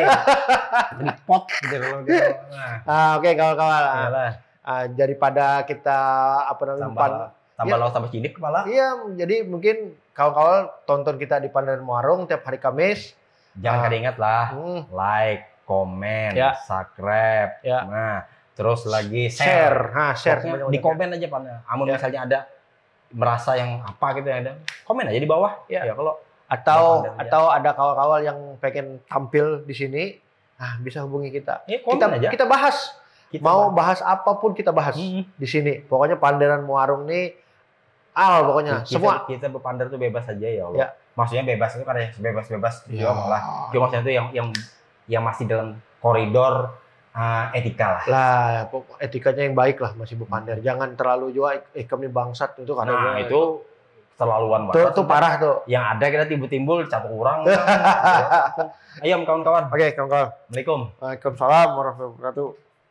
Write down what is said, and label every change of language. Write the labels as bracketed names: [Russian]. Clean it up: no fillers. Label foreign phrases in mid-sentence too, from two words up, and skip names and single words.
[Indonesian] Report gitu loh. Oke, kawan-kawan. [Banjar] Daripada kita tambah lawas tambah cilik kepala. [Indonesian] Iya, jadi mungkin kawan-kawan tonton kita di Pandan Warung tiap hari Kamis. [Banjar] Jangan kada ingat lah. [Indonesian] Like, komen, subscribe. Nah, Terus lagi share. Nah, share Pokoknya sebanyak-banyaknya. [Banjar] di komen aja Pan. Amun [Indonesian] Ya. misalnya ada merasa yang apa gitu yang ada, komen aja di bawah. Ya. Ya kalau Atau ada kawal-kawal yang pengen tampil di sini, bisa hubungi kita. ya komen aja. Kita bahas. Kita Mau bahas apapun kita bahas di sini. Pokoknya Panderan Muarung nih pokoknya semua. Kita berpandar tuh bebas aja ya Allah. Ya. Maksudnya bebas itu kan bebas-bebas Ya. juga malah. Cuma maksudnya itu yang masih dalam koridor etika lah. Lah, etikanya yang baik lah masih berpandar. Jangan terlalu juga kami bangsat itu karena Nah, itu terlaluan banget. Itu parah tuh. Yang ada kita timbul-timbul campur kurang. Ayo kawan-kawan. Oke, kawan-kawan. [Arabic] السلام عليكم. وعليكم السلام ورحمة الله وبركاته.